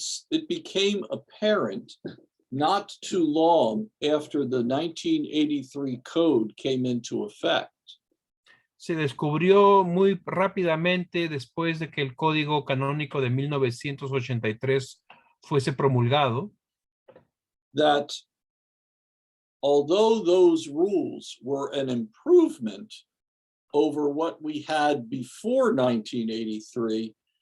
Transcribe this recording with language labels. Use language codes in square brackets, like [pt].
[en] It became apparent not too long after the 1983 code came into effect. [es] Se descubrió muy rápidamente después de que el Código Canónico de 1983 fuese promulgado, [en] that although those rules were an improvement over what we had before 1983,